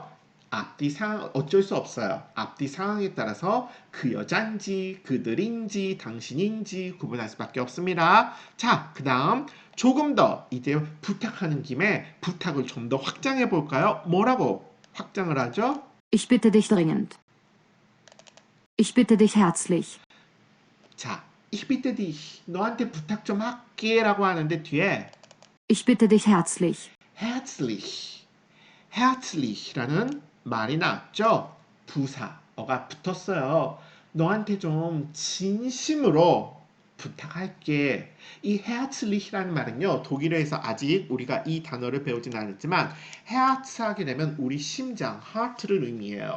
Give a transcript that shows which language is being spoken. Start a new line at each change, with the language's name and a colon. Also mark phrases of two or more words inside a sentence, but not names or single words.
Korean: 앞뒤 상황 어쩔 수 없어요. 앞뒤 상황에 따라서 그 여잔지 그들인지 당신인지 구분할 수밖에 없습니다. 자, 그 다음 조금 더 이제 부탁하는 김에 부탁을 좀 더 확장해 볼까요? 뭐라고 확장을 하죠?
German: Ich bitte dich dringend. Ich bitte dich herzlich. 자, Ich bitte dich.
Korean: 너한테 부탁 좀 할게 라고 하는데 뒤에
German: Ich bitte dich herzlich.
Korean: herzlich라는 말이 나왔죠. 부사어가 붙었어요. 너한테 좀 진심으로 부탁할게. 이 herzlich라는 말은요. 독일어에서 아직 우리가 이 단어를 배우진 않았지만 herz 하게 되면 우리 심장, heart를 의미해요.